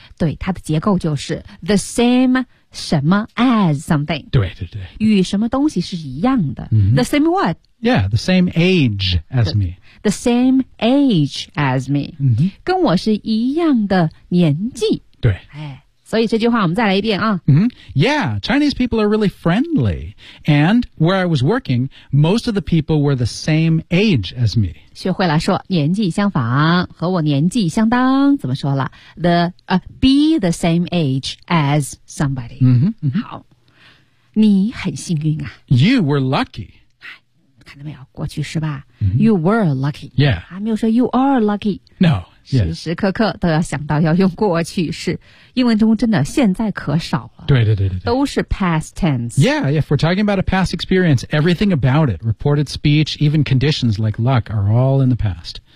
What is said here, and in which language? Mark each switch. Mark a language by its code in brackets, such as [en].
[zh] 对，它的结构就是 [en] the same age. [zh] 什么 [en] as something [zh] 对对对与什么东西是一样的、 mm-hmm. [en] The same what? Yeah, the same age as me The same age as me、 mm-hmm. [zh] 跟我是一样的年纪对、哎、所以这句话我们再来一遍啊、 mm-hmm. [en] Yeah, Chinese people are really friendly And where I was working Most of the people were the same age as me [zh] 学会了说年纪相仿和我年纪相当怎么说了 [en] The、beThe same age as somebody. Mm-hmm, mm-hmm. [zh] 好，你很幸运啊。 [en] You were lucky. [zh] 看到没有，过去式吧。 Mm-hmm. [en] You were lucky. Yeah. [zh] 还没有说 [en] you are lucky. No. [zh] 时时刻刻都要想到要用过去式。英文中真的现在可少了。对对对对。都是 [en] past tense. Yeah, if we're talking about a past experience, everything about it, reported speech, even conditions like luck are all in the past.